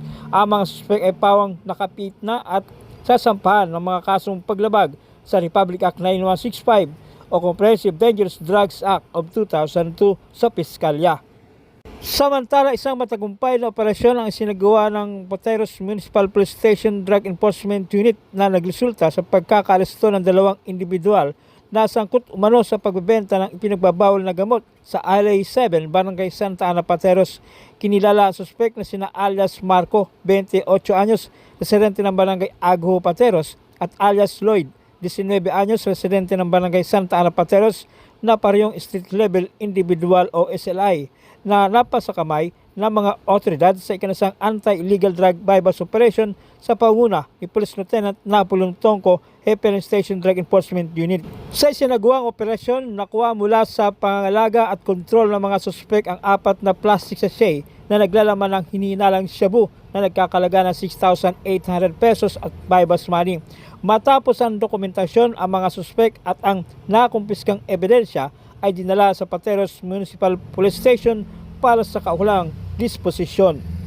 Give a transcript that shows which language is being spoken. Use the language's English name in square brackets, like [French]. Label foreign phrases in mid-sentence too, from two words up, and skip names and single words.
[Filipino] Ang mga suspect ay pawang nakapit na at sasampahan ng mga kasong paglabag sa Republic Act 9165 o Comprehensive Dangerous Drugs Act of 2002 sa Piskalya. Samantala, isang matagumpay na operasyon ang isinagawa ng Pateros Municipal Police Station Drug Enforcement Unit na nagresulta sa pagkakaresto ng 2 individual na sangkot umano sa pagbebenta ng ipinagbabawal na gamot sa Alley 7, Barangay Santa Ana, Pateros. Kinilala ang suspect na sina alias Marco, 28 anyos, residente ng Barangay Agho, Pateros, at alias Lloyd, 19 anyos, residente ng Barangay Santa Ana, Pateros, na parehong [English] street level individual [Filipino] o SLI na napasakamay ng mga otoridad sa ikinasang [English] anti-illegal drug bypass operation [Filipino] sa panguna ni Police Lieutenant Napolong Tongko, hepe ng Station Drug Enforcement Unit. Sa isinagawang operasyon, nakuha mula sa pangangalaga at kontrol ng mga suspek ang 4 na [English] plastic sachet [Filipino] na naglalaman ng hinihinalang shabu na nagkakalaga ng 6,800 pesos at [English] bypass money. [Filipino] Matapos ang dokumentasyon, ang mga suspek at ang nakumpiskang ebidensya ay dinala sa Pateros Municipal Police Station para sa kaukulang disposisyon.